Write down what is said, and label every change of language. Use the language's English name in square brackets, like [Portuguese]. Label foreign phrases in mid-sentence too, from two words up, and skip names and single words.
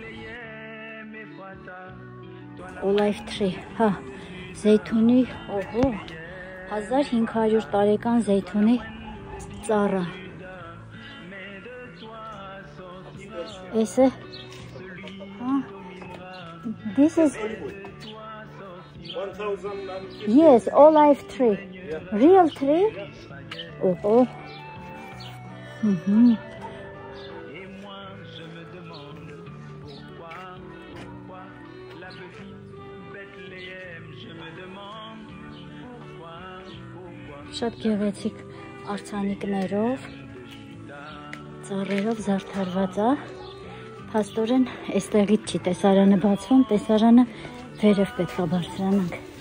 [English] Olive tree, [Armenian] հա, զեյթունի, օհո, 1500 տարեկան զեյթունի ծառը։ Էս է, հա, [English] this is, yes, olive tree, real tree, [Armenian] օհո, շատ գեղեցիկ արձանիկներով, ծառերով զարդարված է, փաստորեն այստեղից չի տեսարանը բացվում, տեսարանը վերև պետք է բարձրանանք։